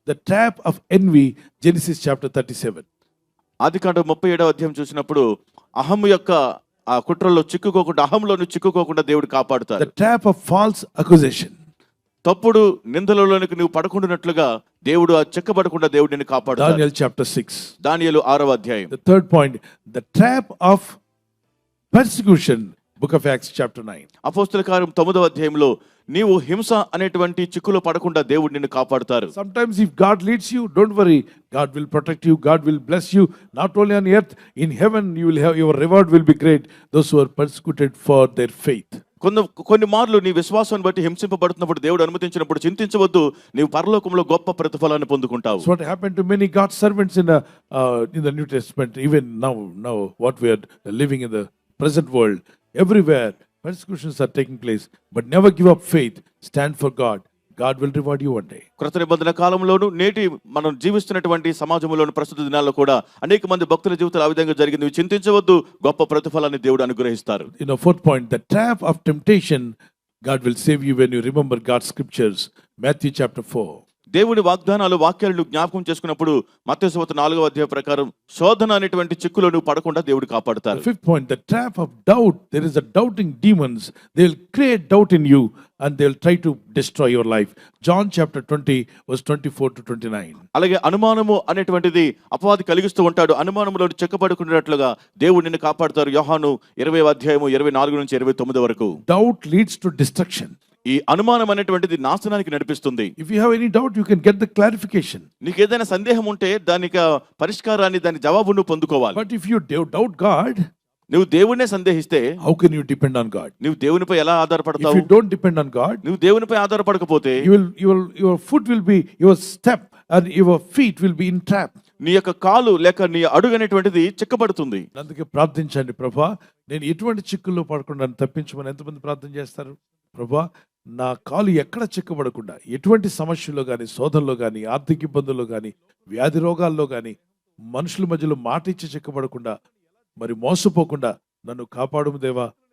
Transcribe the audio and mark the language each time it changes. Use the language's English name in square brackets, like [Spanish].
[English] The trap of envy, Genesis chapter 37. [Telugu] ఆదికాండం 37వ అధ్యాయం చూసినప్పుడు అహం యొక్క ఆ కుట్రల్లో చిక్కుకోకుండా, అహంలోను చిక్కుకోకుండా దేవుడు కాపాడుతారు. [English] the trap of false accusation, [Telugu] తప్పుడు నిందలలోనికి నువ్వు పడకుండానట్లుగా దేవుడు ఆ చెక్కబడకుండా దేవుడు నిన్ను కాపాడుతాడు. దానియేలు చాప్టర్ 6. దానియేలు 6వ అధ్యాయం. [English] The third point, the trap of persecution, book of Acts chapter 9. [Telugu] అపోస్తల కార్యం 9వ అధ్యాయంలో నీవు హింస అనేటువంటి చిక్కులో పడకుండా దేవుడు నిన్ను కాపాడుతారు. [English] Sometimes if God leads you, don't worry, God will protect you, God will bless you, not only on earth, in heaven you will have, your reward will be great, those who are persecuted for their faith. [Telugu] కొన్ని మార్లు నీ విశ్వాసాన్ని బట్టి హింసింపబడుతున్నప్పుడు దేవుడు అనుమతించినప్పుడు చింతించవద్దు, నీవు పరలోకంలో గొప్ప ప్రతిఫలాన్ని పొందుకుంటావు. [English] So what happened to many God's servants in the New Testament, even now what we are living in the present world, everywhere persecutions are taking place, but never give up faith, stand for God. God will reward you one day. [Telugu] కృత నిబంధన కాలంలోను నేటి మనం జీవిస్తున్నటువంటి సమాజంలోను ప్రస్తుత దినాల్లో కూడా అనేక మంది భక్తుల జీవితాలు ఆ విధంగా జరిగింది. చింతించవద్దు, గొప్ప ప్రతిఫలాన్ని దేవుడు అనుగ్రహిస్తారు. [English] Fourth point, the trap of temptation, God will save you when you remember God's scriptures. Matthew chapter 4. [Telugu] దేవుని వాగ్దానాలు, వాక్యాలను జ్ఞాపకం చేసుకున్నప్పుడు మత్తయి సువార్త 4వ అధ్యాయం ప్రకారం శోధన అనేటువంటి చిక్కులో నువ్వు పడకుండా దేవుడు కాపాడుతారు. [English] The fifth point, the trap of doubt. There is a doubting demons. They will create doubt in you and they will try to destroy your life. John chapter 20 verse 24 to 29. [Telugu] అలాగే అనుమానము అనేటువంటిది అపవాది కలిగిస్తూ ఉంటాడు. అనుమానంలో చెక్కబడుకున్నట్లుగా దేవుడు నిన్ను కాపాడుతారు. యోహాను 20వ అధ్యాయము 24 నుంచి 29 వరకు. [English] Doubt leads to destruction. [Telugu] ఈ అనుమానం అనేటువంటిది నాశనానికి నడిపిస్తుంది. [English] If you have any doubt, you can get the clarification. [Telugu] నీకు ఏదైనా సందేహం ఉంటే దానికి పరిష్కారాన్ని, దాని జవాబును పొందుకోవాలి. [English] But if you doubt God, [Telugu] నువ్వు దేవుణ్ణే సందేహిస్తే [English] how can you depend on God? [Telugu] నువ్వు దేవునిపై ఎలా ఆధారపడతావు? [English] If you don't depend on God, [Telugu] నువ్వు దేవునిపై ఆధారపడకపోతే [English] your foot will be, your step and your feet will be in trap. [Telugu] నీ యొక్క కాలు లేక నీ అడుగు అనేటువంటిది చిక్కబడుతుంది. అందుకే ప్రార్థించండి, ప్రభా నేను ఎటువంటి చిక్కుల్లో పడకుండా తప్పించమని. ఎంతమంది ప్రార్థన చేస్తారు? ప్రభా నా కాలు ఎక్కడ చిక్కబడకుండా, ఎటువంటి సమస్యల్లో కానీ, శోధనలో కానీ, ఆర్థిక ఇబ్బందుల్లో కానీ, వ్యాధి రోగాల్లో కానీ, మనుషుల మధ్యలో మాట ఇచ్చి చిక్కబడకుండా, మరి మోసపోకుండా నన్ను కాపాడుము దేవా.